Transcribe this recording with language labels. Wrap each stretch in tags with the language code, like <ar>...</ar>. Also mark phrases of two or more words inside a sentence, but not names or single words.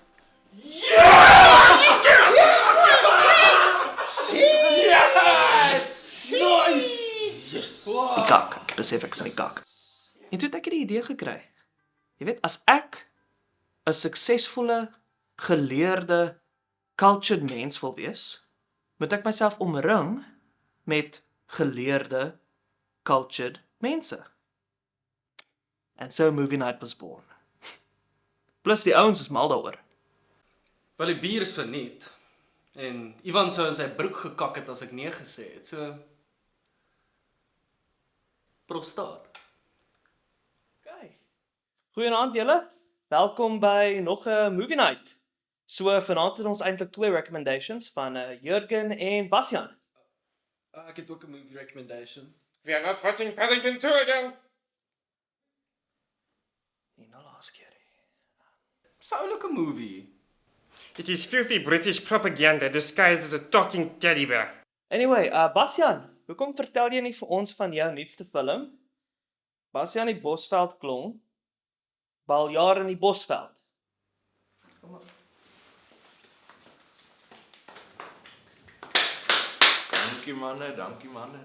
<af>Die kak, ek besef ek is in die kak. En toe het ek die idee gekry. Jy weet, as ek 'n suksesvolle, geleerde, cultured mens wil wees, moet ek myself omring met geleerde, cultured mense.</af> <en>And so movie night was born.</en> <af>Plus die ouens is mal daaroor. Wel die bier is verniet. En Ivan sou in sy broek gekak het as ek nee gesê het. So prostaat. Okay. Goeienaand julle. Welkom by nog 'n</af> <en>movie night.</en> <af>So vanaand het ons eintlik 2 recommendations van Jürgen en Basjan. Ek het ook 'n</af> <en>movie recommendation. We are not watching Paddington 2 again.</en> <af>Nee, nou laas keer. Soulike movie.</af> <en>It is filthy British propaganda disguised as a talking teddy bear. Anyway,</en> <af>Basjan, hoekom vertel jy nie vir ons van jou nuutste film? Basjan die Bosveld klong. Baljaar in die Bosveld. Dankie manne.</af>